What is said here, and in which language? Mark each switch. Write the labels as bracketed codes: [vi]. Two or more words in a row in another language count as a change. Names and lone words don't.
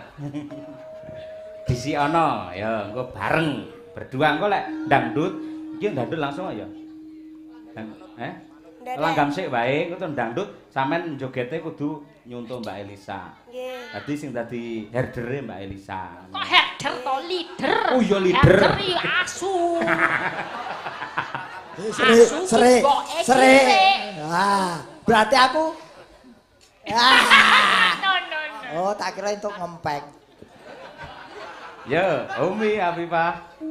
[jv] Bisi ana ya engko bareng berdua engko lek dangdut iki dangdut langsung ya. Langgam sik wae engko dangdut sampean njogete kudu nyuntuk Mbak Elisa. Nggih. Dadi sing dadi herdere Mbak Elisa. Kok herder to leader? Oh iya leader. Herder iki asu. [id] Sere. Ah, berarti aku No. [jv] Oh, tak kira untuk ngempek. Ya, Umi Afifah.